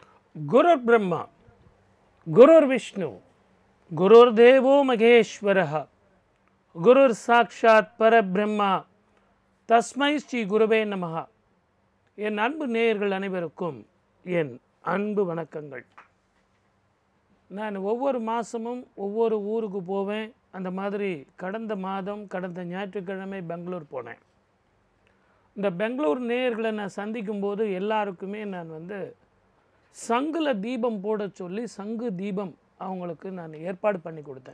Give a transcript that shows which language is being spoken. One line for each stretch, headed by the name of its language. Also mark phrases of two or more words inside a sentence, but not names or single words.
Sanskrit: गुरुर् ब्रह्मा गुरुर्विष्णु गुरुर्देवो महेश्वरः गुरुर् साक्षात् परब्रह्मा तस्मै श्री गुरवे नमः.
Tamil: என் அன்பு நேயர்கள் அனைவருக்கும் என் அன்பு வணக்கங்கள். நான் ஒவ்வொரு மாதமும் ஒவ்வொரு ஊருக்கு போவேன். அந்த மாதிரி கடந்த ஞாயிற்றுக்கிழமை பெங்களூர் போனேன். இந்த பெங்களூர் நேயர்களை நான் சந்திக்கும்போது எல்லாருக்குமே நான் சங்குல தீபம் போட சொல்லி சங்கு தீபம் அவங்களுக்கு நான் ஏற்பாடு பண்ணி கொடுத்தேன்.